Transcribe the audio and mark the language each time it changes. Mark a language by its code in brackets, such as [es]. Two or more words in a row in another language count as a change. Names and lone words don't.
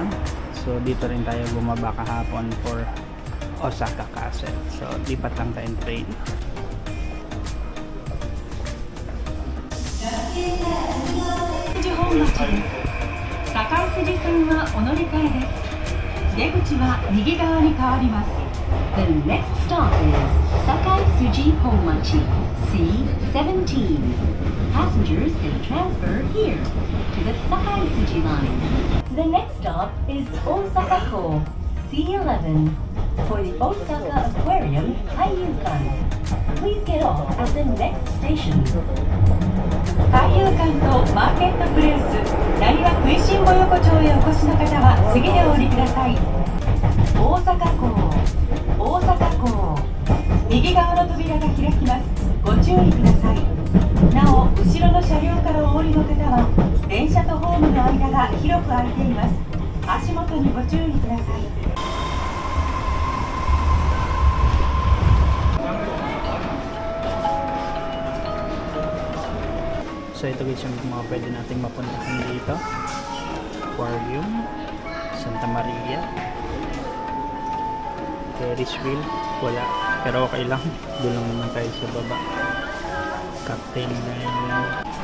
[tl] So dito rin tayo bumaba kahapon for Osaka Castle. So lipat lang tayong train. [en] The next stop is Sakai-Suji Honmachi, C17. Passengers can transfer here to the Sakai-Suji line. The next stop is Osaka-ko, C11, for the Osaka Aquarium Kaiyukan. Please get off at the next station. [ja] Kaiyukan とマーケットプレイス、成羽食いしん坊横丁へお越しの方は次でお降りください。大阪港、大阪港、右側の扉が開きます。ご注意ください。なお、後ろの車両からお降りの方は電車とホームの間が広く空いています。足元にご注意ください。 [tl] So ito guys yung mga pwede nating mapuntahan dito. Aquarium, Santa Maria, [en] Ferris wheel, [tl] wala. Pero okay lang. Doon lang naman tayo sa baba. Captain Island.